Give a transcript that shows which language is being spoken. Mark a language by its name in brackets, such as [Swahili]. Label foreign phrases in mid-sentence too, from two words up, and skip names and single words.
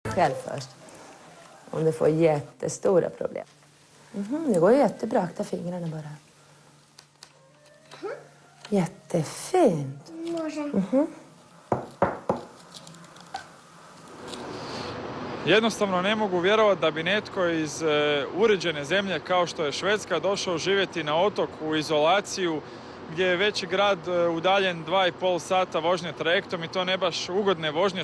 [Swedish] själv först. Om du får jättestora problem. Det går jättebra, akta fingrarna bara. Jättefint. [Croatian] Jednostavno ne mogu vjerovati da bi netko iz uređene zemlje kao što je Švedska došao živjeti na otok u izolaciju gdje je veći grad udaljen 2,5 sata vožnje trajektom i to ne baš ugodne vožnje.